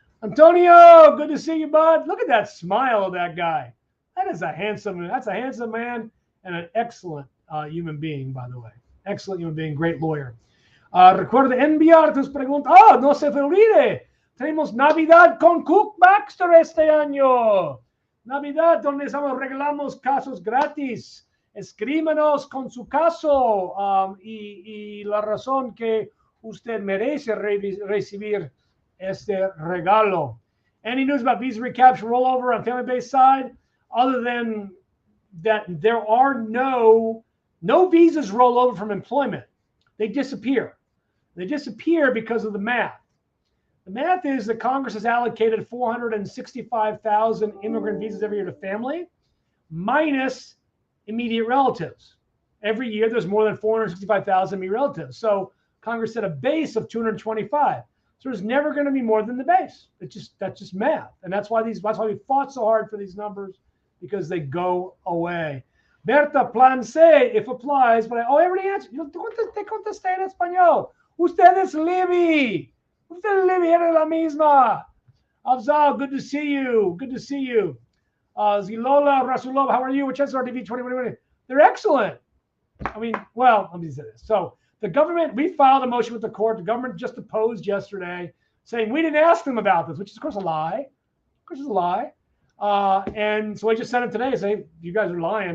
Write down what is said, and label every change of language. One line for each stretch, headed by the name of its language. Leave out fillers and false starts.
English: Antonio, good to see you, bud. Look at that smile of that guy. That's a handsome man and an excellent human being, by the way. Excellent human being, great lawyer.
Spanish: Recuerda enviar tus preguntas. No se te olvide. Tenemos Navidad con Cook Baxter este año. Navidad, donde regalamos casos gratis. Escríbanos con su caso y la razón que usted merece recibir este regalo.
English: Any news about visa recapture rollover on family-based side, other than that there are no visas roll over from employment. They disappear. They disappear because of the math. The math is that Congress has allocated 465,000 immigrant visas every year to family, minus immediate relatives. Every year there's more than 465,000 immediate relatives. So Congress set a base of 225. So there's never going to be more than the base. That's just math, and that's why we fought so hard for these numbers, because they go away. Berta, plan C, if applies, but I already answered.
Spanish: Te contesté en español. Usted es Libby. Usted es Libby, eres la misma.
English: Afzal, good to see you. Good to see you. Zilola, Rasulova, how are you? Which is RTV 2020? They're excellent. I mean, well, let me say this. So the government, we filed a motion with the court. The government just opposed yesterday, saying we didn't ask them about this, which is, of course, a lie. Of course, it's a lie. And so I just sent it today, saying, you guys are lying.